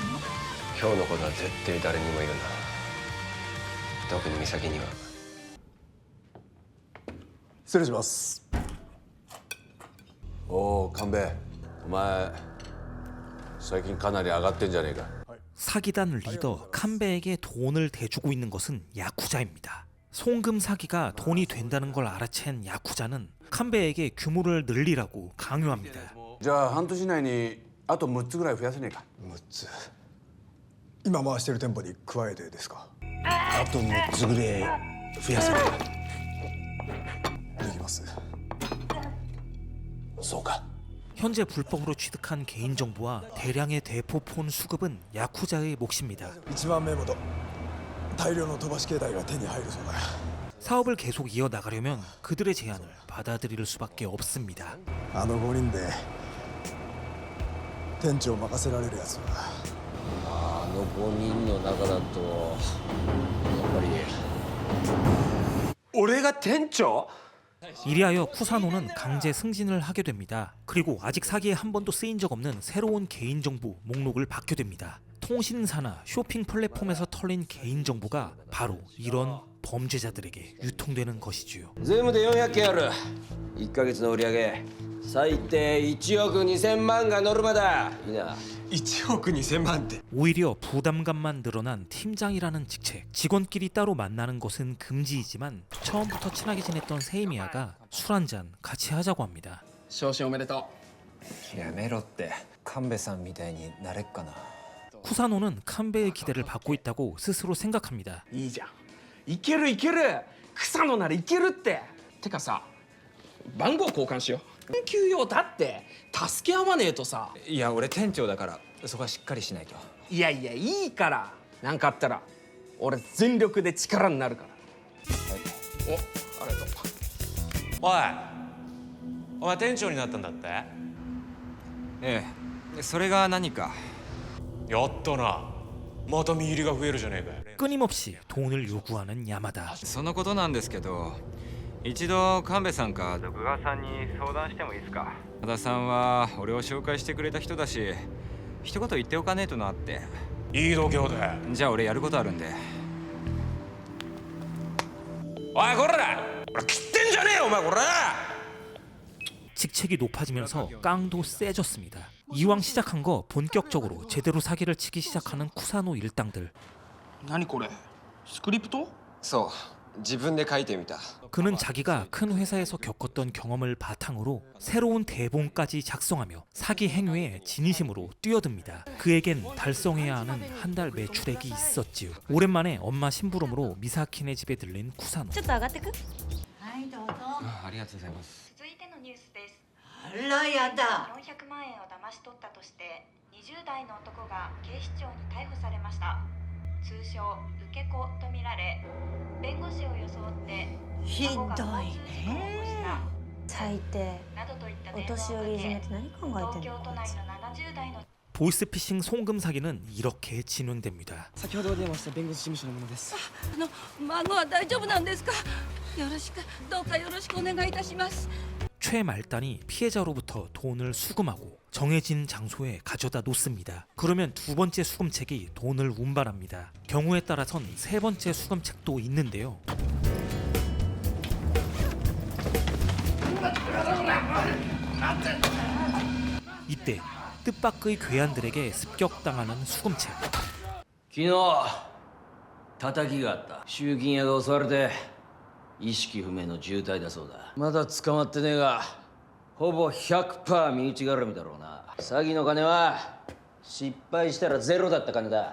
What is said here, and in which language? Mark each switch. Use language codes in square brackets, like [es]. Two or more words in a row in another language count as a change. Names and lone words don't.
[ja] 今日のことは絶対誰にも言うな。特に美咲には。失礼します。おお、神戸、お前最近かなり上がってんじゃねえか。 [ko] 사기단 리더 칸베에게 돈을 대주고 있는 것은 야쿠자입니다. 송금 사기가 돈이 된다는 걸 알아챈 야쿠자는 칸베에게 규모를 늘리라고 강요합니다. [ja] じゃあ半年以内にあと6つぐらい増やせねえか。 6つ今回してる店舗に加えてですか。あと6つぐらい増やせないか。できます。そうか。 [ko] 현재 불법으로 취득한 개인정보와 대량의 대포폰 수급은 야쿠자의 몫입니다. [ja] 1万名ほど大量の飛ばし携帯が手に入るそうだ。 [ko] 사업을 계속 이어나가려면 그들의 제안을 받아들일 수밖에 없습니다. [ja] あの5人で店長を任せられるやつはあの5人の中だとやっぱり俺が店長？ [ko] 이리하여 쿠사노는 강제 승진을 하게 됩니다. 그리고 아직 사기에 한 번도 쓰인 적 없는 새로운 개인정보 목록을 받게 됩니다. 통신사나 쇼핑 플랫폼에서 털린 개인정보가 바로 이런 범죄자들에게 유통되는 것이지요. [ja] 全部で400件ある。1ヶ月の売り上げ最低1億2000万がノルマだ。いいな。 1億2000万って [ko] 오히려 부담감만 늘어난 팀장이라는 직책. 직원끼리 따로 만나는 것은 금지이지만 처음부터 친하게 지냈던 세이미야가 술 한잔 같이 하자고 합니다. [ja] 昇進おめでとやめろって神戸さんみたいになれっかな。 [ko] 쿠사노는 칸베의 기대를 받고 있다고 스스로 생각합니다. [ja] う。いいじゃん。いけるいける。草野ならいけるって。てかさ、番号交換しよう。緊急用だって助け合わねえとさ。いや俺店長だからそこはしっかりしないと。いやいやいいから。なんかあったら俺全力で力になるから。お、ありがとう。おいお前店長になったんだって？ええ、それが何か。やったな。また身入りが増えるじゃねえかよ。 [ko] 끊임없이 돈을 요구하는 야마다. [ja] そのことなんですけど、一度神戸さんか徳川さんに相談してもいいですか。和田さんは俺を紹介してくれた人だし、一言言っておかねえとなって。いい度胸で。じゃあ俺やることあるんで。おいこら、俺切ってんじゃねえよお前こら。 [ko] 직책이 높아지면서 깡도 세졌습니다. 이왕 시작한 거 본격적으로 제대로 사기를 치기 시작하는 쿠사노 일당들. [ja] 何これ？スクリプト？そう自分で書いてみた。 [ko] 그는 자기가 큰 회사에서 겪었던 경험을 바탕으로 새로운 대본까지 작성하며 사기 행위에 진심으로 뛰어듭니다. 그에겐 달성해야 하는 한 달 매출액이 있었지요. 오랜만에 엄마 심부름으로 미사키네 집에 들린 쿠사노. [ja] ちょっと上がってく？はいどうぞ。ありがとうございます。続いてのニュースです。あらやだ。 400万円を騙し取ったとして20代の男が警視庁に逮捕されました。通称受け子とみられ、弁護士を装ってひどいね。最低。お年寄りいじめって何考えてんの？東京都内の70代の [ko] 보이스피싱 송금 사기는 이렇게 진행됩니다. [ja] 先ほどお電話した弁護士事務所の者です。孫は大丈夫なんですか？よろしくどうかよろしくお願いいたします。 [ko] 최말단이 피해자로부터 돈을 수금하고 정해진 장소에 가져다 놓습니다. 그러면 두 번째 수금책이 돈을 운반합니다. 경우에 따라선 세 번째 수금책도 있는데요. 이때 뜻밖의 괴한들에게 습격당하는 수금책. [ja] 昨日叩きがあった。集金屋が襲われて意識不明の重体だそうだ。まだ捕まってねえがほぼ 100% 身内絡みだろうな。詐欺の金は失敗したらゼロだった金だ。